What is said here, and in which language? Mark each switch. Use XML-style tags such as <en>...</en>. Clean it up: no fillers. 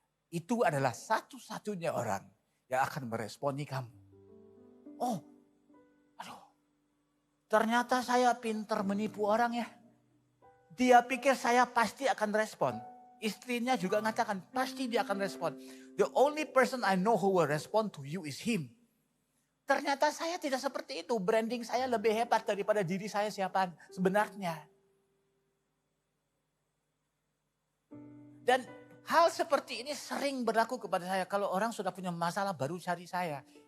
<id>Itu adalah satu-satunya orang yang akan meresponi kamu. Ternyata saya pintar menipu orang ya. Dia pikir saya pasti akan respon. Istrinya juga mengatakan pasti dia akan respon.</id> <en>The only person I know who will respond to you is him.</en> <id>Ternyata saya tidak seperti itu. Branding saya lebih hebat daripada diri saya siapa sebenarnya. Dan hal seperti ini sering berlaku kepada saya. Kalau orang sudah punya masalah baru cari saya.</id>